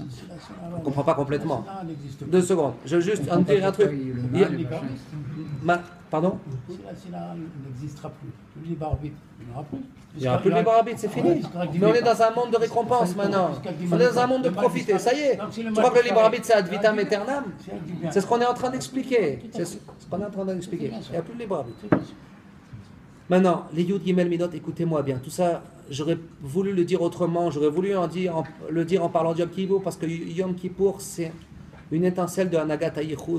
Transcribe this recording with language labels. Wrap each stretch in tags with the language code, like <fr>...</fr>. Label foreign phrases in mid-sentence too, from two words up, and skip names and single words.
<fr>On ne comprend pas complètement. 2 secondes. Je veux juste dire un truc. Pardon? Si la n'existera plus, le libre arbitre, il n'y aura plus. Il n'y aura plus de libre arbitre, c'est fini. Mais on est dans un monde de récompense maintenant. On est dans un monde de profiter. Ça y est. Tu crois que le libre arbitre, c'est</fr> <la>ad vitam aeternam?</la> <fr>C'est ce qu'on est en train d'expliquer. C'est ce qu'on est en train d'expliquer. Il n'y a plus de libre arbitre. Maintenant, les</fr> <he>Yud Gimel Midot,</he> <fr>écoutez-moi bien. Tout ça, j'aurais voulu le dire autrement. J'aurais voulu le dire en parlant de Yom Kippour, parce que Yom Kippour, c'est une étincelle de</fr> <he>Hanagat HaYichud.</he>